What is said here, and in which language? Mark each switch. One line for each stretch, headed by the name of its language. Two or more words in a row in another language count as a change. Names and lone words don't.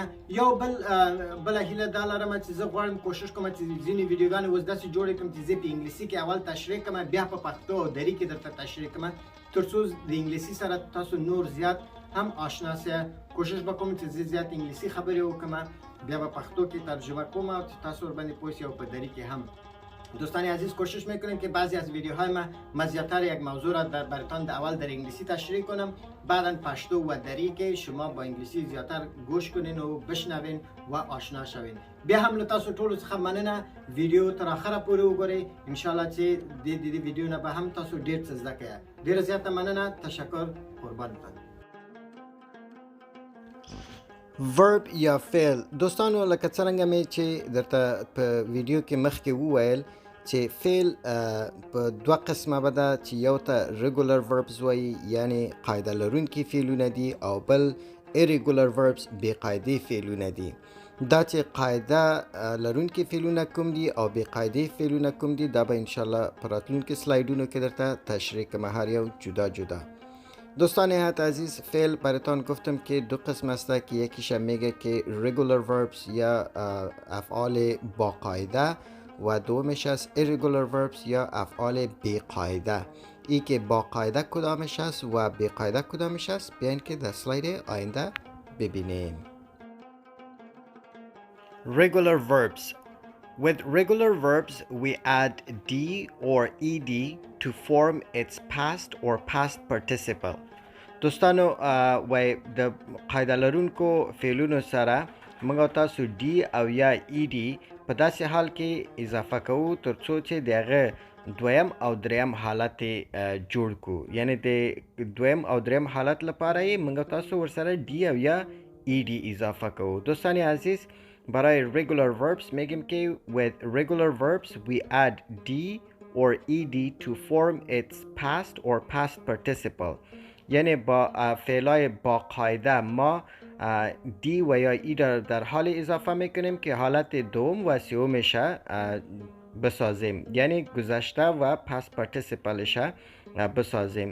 Pashto: یو بله هیله دا لرم چې زه غواړم کوشش کوم چې ځینې ویډیوګانې اوس داسې جوړې کړم چې زه په انګلیسي کې اول تشریح کوم بیا په پښتو او دري کې درته تشریح کوم تر څو د انګلیسي سره تاسو نور زیات هم آشنا سئ. کوشش به کوم چې زه زیات انګلیسي خبرې وکړم بیا به پښتو کې ترجمه کوم او تاسو ورباندې پوه شئ او په دری کې هم.
Persian: دوستان عزیز کوشش میکنیم که بعضی از ویدیوهای ما زیادتر یک موضوع را براتان در اول در انگلیسی تشریح کنم بعدا پشتو و دری که شما با انگلیسی زیادتر گوش کنین و بشنوین و آشنا شوین.
Pashto: بیا هم تاسو ټول څخه مننه ویډیو تر اخره پورې وګورئ. ان شاء الله چې د ویډیو نه به هم تاسو ډیر څه زده کړئ. ډیره زیاته مننه. تشکر. قربان تاسو. ورب یا فعل دوستانو لکه څنګه مې چې درته په ویډیو کې مخکې وویل چې فعل په دوه قسمه به ده چې یو ته
English: regular verbs
Pashto: وایي یعنی قاعده لرونکي فعلونه دي او بل
English: irregular verbs
Pashto: بې قاعدې فعلونه دي. دا چې قاعده لرونکي فعلونه کوم دي او بې قاعدې فعلونه کوم دي دا به انشاءالله په راتلونکي سلایډونو کې درته تشریح کوم هر یو جدا جدا.
Persian: دوستان نهایت عزیز فعل براتان گفتم که دو قسم است که یکیش میگه که
English: regular verbs
Persian: یا افعال با قاعده و دومش است
English: irregular verbs
Persian: یا افعال بی قاعده. ای که با قاعده کدامش است و بی قاعده کدامش است بیاین که در سلاید آینده ببینیم.
English: Regular verbs. With regular verbs, we add d or ed to form its past or past participle.
Pashto: دوستانو وای د قاعده لرونکو فعلونو سره موږ تاسو دی او یا ed په داسې حال کې اضافه کوو تر څو چې دغه دویم او دریم حالت جوړ کو. یعنی د دویم او دریم حالت لپاره یې موږ تاسو ورسره دی او یا ed اضافه کوو.
Persian: دوستان عزیز برای
English: regular verbs
Persian: میگیم که
English: with regular verbs we add d or ed to form its past or past participle.
Persian: یعنی با فعلای با قاعده ما دی و یا ای در حال اضافه میکنیم که حالت دوم و سومش بسازیم یعنی گذشته و
English: past participle
Persian: بسازیم.